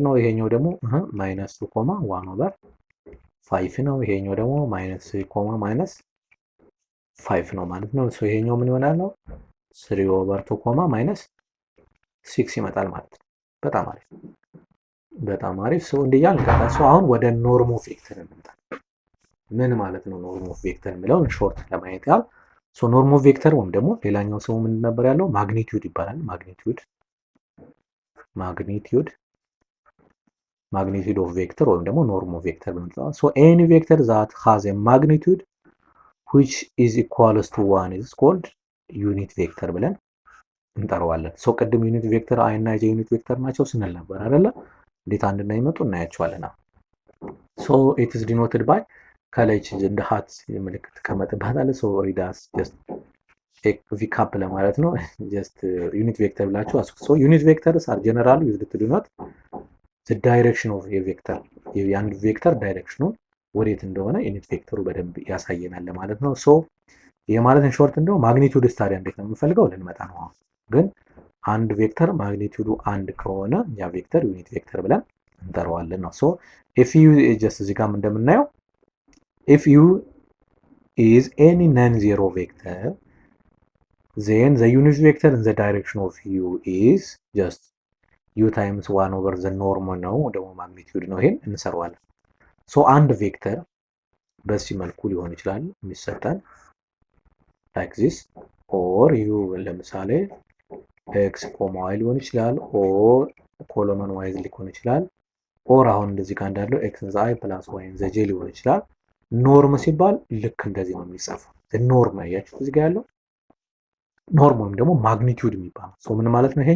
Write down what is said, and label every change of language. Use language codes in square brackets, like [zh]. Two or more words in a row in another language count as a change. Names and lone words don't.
[am] ነው። ይሄኛው ደግሞ ማይነስ 2 ኮማ 1 ኦቨር 5 ነው። ይሄኛው ደግሞ ማይነስ 3 ኮማ ማይነስ 5 ነው ማለት ነው። ሶ ይሄኛው ምን ይሆናል ነው 3 ኦቨር 2 ኮማ ማይነስ 6 ይመጣል ማለት ነው። በጣም አሪፍ በጣም አሪፍ። ሶ እንዲያል ከታሱ አሁን ወደ [en] norm of vector [am] እንምጣ። ምን ማለት ነው [en] norm of vector [am] የሚለውን ሾርት ለማየት ያህል። ሶ [en] norm of vector [am] ወይም ደግሞ ሌላኛው ስሙ ምን ነበር ያለው? ማግኒቲዩድ ይባላል። [en] magnitude of vector [am] ወይም ደግሞ [en] norm of vector [am] ብንለው [en] so any vector that has a magnitude which is equals to 1 is called unit vector [am] ብለን እንጠራዋለን። ሶ ቅድም [en] unit vector [am] አይ እና ጄ [en] unit vector [am] ናቸው ስንል ነበር አይደለ? እንዴት አንድ እና ይመጡ እናያቸዋለን። ሶ [en] it is denoted by [am] ከላይ እንደ ሃት ምልክት ከመጥባታለ ሶ ሪዳስ ጀስት ቪካፕ ለማለት ነው። [en] just unit vector [am] ብላችሁ አስኩ። ሶ [en] unit vectors are generally used to denote the direction of a vector፣ [am] የአንድ ቬክተር ዳይሬክሽኑን ወዴት እንደሆነ ዩኒት ቬክተሩ በደንብ ያሳየናል ማለት ነው። ሶ የማለትን ሾርት እንደው ማግኒቲዩድ ስታዲያ እንዴት ነው የምንፈልገው ልንመጣ ነው። ግን አንድ ቬክተር ማግኒቲዩዱ አንድ ከሆነ ያ ቬክተር ዩኒት ቬክተር ብለን እንጠራዋለን ነው። [en] so if you just [am] እዚህ ጋር እንደምናየው [en] if u is any non-zero vector, then the unit vector in the direction of u is just u times 1 over the norm [am] ነው ደግሞ ማግኒቲዩድ ነው። ይሄን እንሰራዋለን። ሶ አንድ ቬክተር በዚህ መልኩ ሊሆን ይችላል የሚሰጠን [en] like this or u ለምሳሌ x comma y [am] ሊሆን ይችላል። [en] or column wise [am] ሊሆን ይችላል። ኦር አሁን እንደዚህ ጋር እንዳለው [en] x the i plus y the j [am] ሊሆን ይችላል። ኖርም ሲባል ልክ እንደዚህ ነው የሚጻፈው። ኖርም ያያችሁት እዚህ ጋር ያለው ኖርም ወይም ደግሞ ማግኒቲዩድ የሚባለው ሶ ምን ማለት ነው?